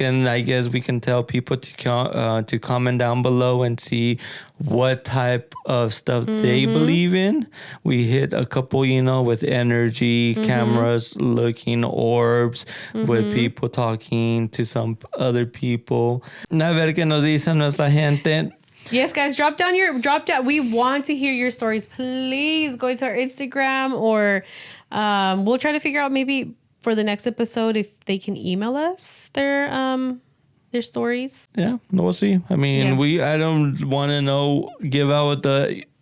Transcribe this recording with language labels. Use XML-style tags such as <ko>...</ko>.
<en>And I guess we can tell people to comment down below and see what type of stuff they believe in. We hit a couple, you know, with energy, cameras, looking, orbs, with people talking to some other people.</en> <es>A ver qué nos dice nuestra gente.</es> <en>Yes, guys, drop down. We want to hear your stories. Please go into our Instagram or we'll try to figure out maybe for the next episode if they can email us their stories. Yeah, we'll see. I mean, I don't want to give out the</en>